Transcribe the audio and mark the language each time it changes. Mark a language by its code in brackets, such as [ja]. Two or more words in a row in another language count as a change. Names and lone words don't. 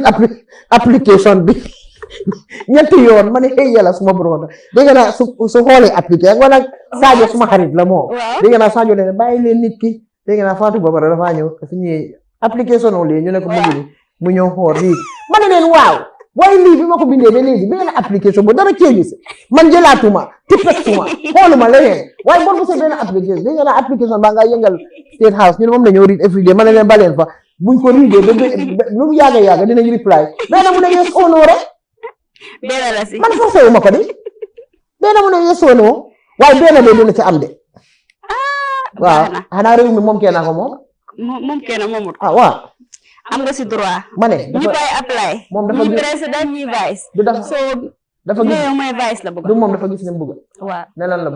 [wo] application bi ñetti yoon ma ne xëy yàlla suma broda dégg naa su xoolee appliqué ak wala Sadio suma xarit la moom dégg naa Sadio leen bàyyi leen nit ki dégg naa Fatou Babara dafa ñëw su ñëwee application wu leen ñu ne ko mu ñëw xool lii ma ne leen waaw waaye lii bi ma ko bindee ba léegi benn application bu dara cee gis man jëlaatuma tippatuma xooluma leneen waaye bor bu sa benn application dégg naa application baa nga yëngal State House ñu ne moom la ñoo [en] read every day [wo] ma ne leen baleen fa buñ ko readee ba lu mu yàgga dinañ reply benn mu ne [en] yes or no [wo] rek man forcé wu ma ko de benn mu ne [en] yes or no [wo] waaye benn de dina ci am de waaw xanaa réew mi moom kenn ko moom kenn moomut waaw am nga si droit ma ne ñi bay apply moom dafa ñi président ñi vice dafa gis mooy vice la bëgg du moom dafa gis ne bëgg waaw ne lan la bëgg